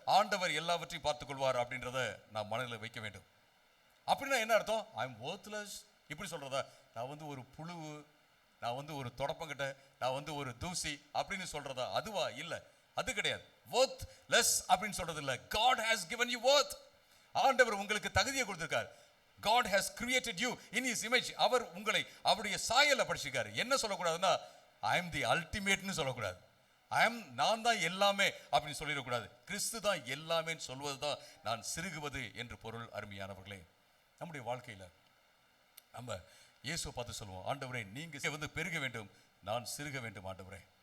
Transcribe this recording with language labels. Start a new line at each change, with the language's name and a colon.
Tamil: ஆண்டவர் எல்லாவற்றையும் பார்த்துக் கொள்வார் அப்படின்றத நான் மனதில் வைக்க வேண்டும். அப்படின்னா என்ன அர்த்தம்,
English: I am worthless,
Tamil: இப்படி சொல்றதா? நான் வந்து ஒரு புழு, நான் வந்து ஒரு தொடப்பங்கிட்ட, நான் வந்து ஒரு தூசி அப்படின்னு சொல்றதா? அதுவா? இல்ல, அது கிடையாது.
English: worth less
Tamil: அப்படின்னு சொல்றது இல்ல.
English: God has given you worth.
Tamil: ஆண்டவர் உங்களுக்கு தகுதியை கொடுத்திருக்கார்.
English: God has created you in his image.
Tamil: அவர் உங்களை அவருடைய சாயல்ல படைச்சிருக்காரு. என்ன சொல்லக்கூடாதுன்னா
English: I am the ultimate
Tamil: ன்னு சொல்லக்கூடாது. நான் தான் எல்லாமே அப்படின்னு சொல்லிடக்கூடாது. கிறிஸ்து தான் எல்லாமே சொல்வது தான் நான் சிறுகுவது என்று பொருள். அருமையானவர்களே, நம்முடைய வாழ்க்கையில நம்ம இயேசுவை பார்த்து சொல்லுவோம், ஆண்டவரே நீங்க வந்து பெருக வேண்டும், நான் சிறுக வேண்டும் ஆண்டவரே.